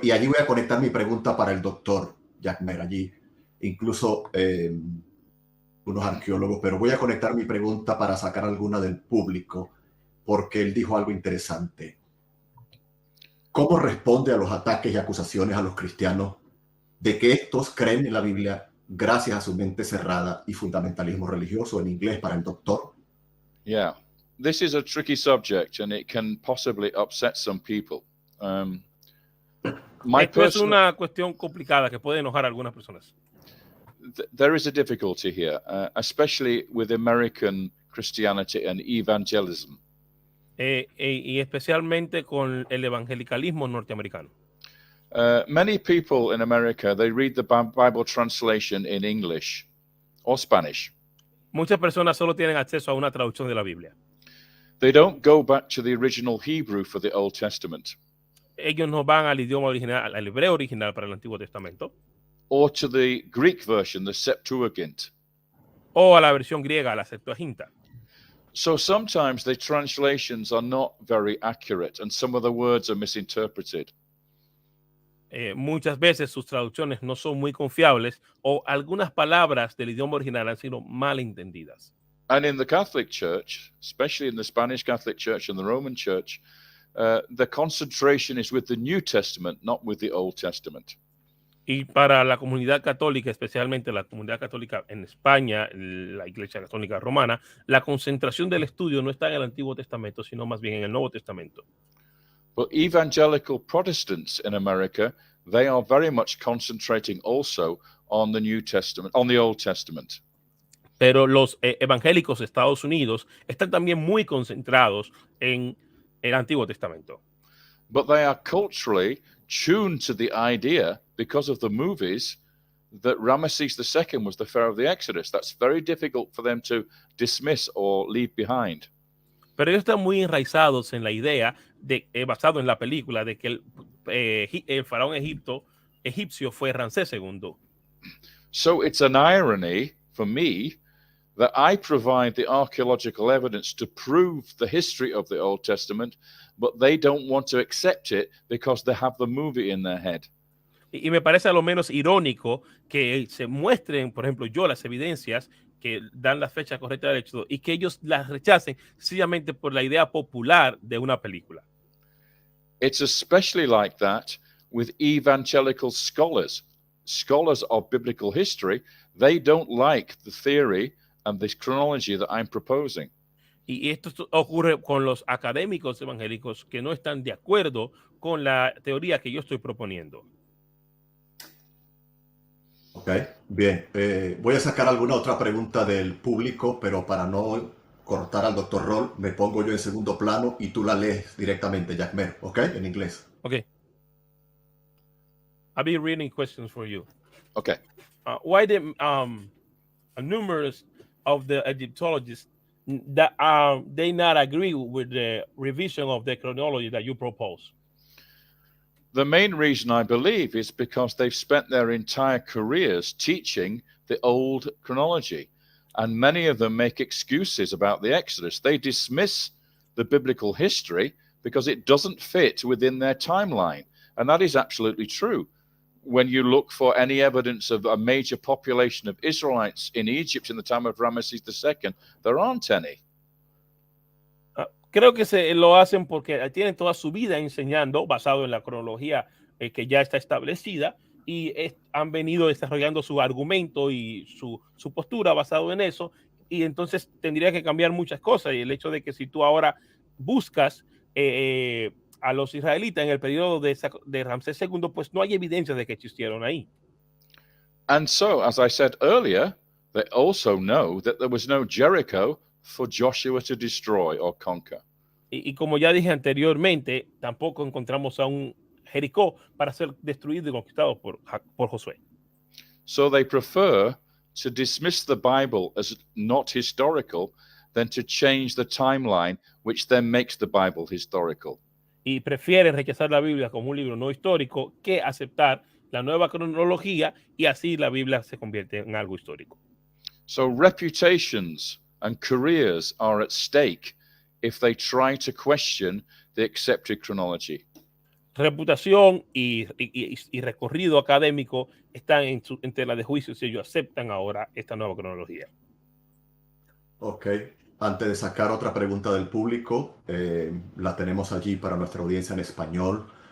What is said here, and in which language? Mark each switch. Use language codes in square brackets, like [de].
[es] Y allí voy a conectar mi pregunta para el doctor Jackmer. Allí incluso unos arqueólogos, pero voy a conectar mi pregunta para sacar alguna del público porque él dijo algo interesante. ¿Cómo responde a los ataques y acusaciones a los cristianos de que estos creen en la Biblia gracias a su mente cerrada y fundamentalismo religioso, en inglés para el doctor? [en] Yeah, this is a tricky subject and it can possibly upset some people. [es] Esto es una cuestión complicada que puede enojar a algunas personas. [en] There is a difficulty here, especially with American Christianity and evangelism. [es] Y especialmente con el evangelicalismo norteamericano. [en] Many people in America, they read the Bible translation in English or Spanish. [es] Muchas personas solo tienen acceso a una traducción de la Biblia. [en] They don't go back to the original Hebrew for the Old Testament. [es] Ellos no van al idioma original, al hebreo original para el Antiguo Testamento. [en] or to the Greek version, the Septuagint. [es] O a la versión griega, la Septuaginta. [en] So sometimes the translations are not very accurate and some of the words are misinterpreted. [es] Muchas veces sus traducciones no son muy confiables o algunas palabras del idioma original han sido mal entendidas. [en] And in the Catholic Church, especially in the Spanish Catholic Church and the Roman Church, the concentration is with the New Testament, not with the Old Testament. [es] Y para la comunidad católica, especialmente la comunidad católica en España, la Iglesia Católica Romana, la concentración del estudio no está en el Antiguo Testamento, sino más bien en el Nuevo Testamento. [en] But evangelical Protestants in America, they are very much concentrating also on the New Testament, on the Old Testament. [es] Pero los evangélicos de Estados Unidos están también muy concentrados en el Antiguo Testamento. [en] But they are culturally tuned to the idea, because of the movies, that Ramesses II was the Pharaoh of the Exodus. That's very difficult for them to dismiss or leave behind. [es] Pero ellos están muy enraizados en la idea, basado en la película, de que el faraón egipcio fue Ramsés II. [en] So it's an irony for me that I provide the archaeological evidence to prove the history of the Old Testament, but they don't want to accept it because they have the movie in their head. [es] Y me parece a lo menos irónico que se muestren, por ejemplo, las evidencias que dan la fecha correcta del Éxodo y que ellos las rechacen sencillamente por la idea popular de una película. [en] It's especially like that with evangelical scholars of biblical history. They don't like the theory and this chronology that I'm proposing. [es] Y esto ocurre con los académicos evangélicos que no están de acuerdo con la teoría que yo estoy proponiendo. Ok, bien. Voy a sacar alguna otra pregunta del público, pero para no cortar al doctor Rohl, me pongo yo en segundo plano y tú la lees directamente, Jackmer, ¿ok? En inglés. [en] Okay. I'll be reading questions for you. Okay. Why the numerous of the Egyptologists that they not agree with the revision of the chronology that you propose? The main reason, I believe, is because they've spent their entire careers teaching the old chronology. And many of them make excuses about the Exodus. They dismiss the biblical history because it doesn't fit within their timeline. And that is absolutely true. When you look for any evidence of a major population of Israelites in Egypt in the time of Ramesses II, there aren't any. [es] Creo que lo hacen porque tienen toda su vida enseñando basado en la cronología que ya está establecida y han venido desarrollando su argumento y su postura basado en eso, y entonces tendría que cambiar muchas cosas. Y el hecho de que si tú ahora buscas a los israelitas en el periodo de Ramsés II, pues no hay evidencia de que existieron ahí. [en] And so, as I said earlier, they also know that there was no Jericho for Joshua to destroy or conquer. [es] Y como ya dije anteriormente, tampoco encontramos a un Jericó para ser destruido y conquistado por Josué. [en] So they prefer to dismiss the Bible as not historical than to change the timeline, which then makes the Bible historical. [es] Y prefieren rechazar la Biblia como un libro no histórico que aceptar la nueva cronología, y así la Biblia se convierte en algo histórico. [en] So reputations and careers are at stake if they try to question the accepted chronology. [es] Reputación y recorrido académico están en tela de juicio si ellos aceptan ahora esta nueva cronología. Ok, antes de sacar otra pregunta del público, la tenemos allí para nuestra audiencia en español.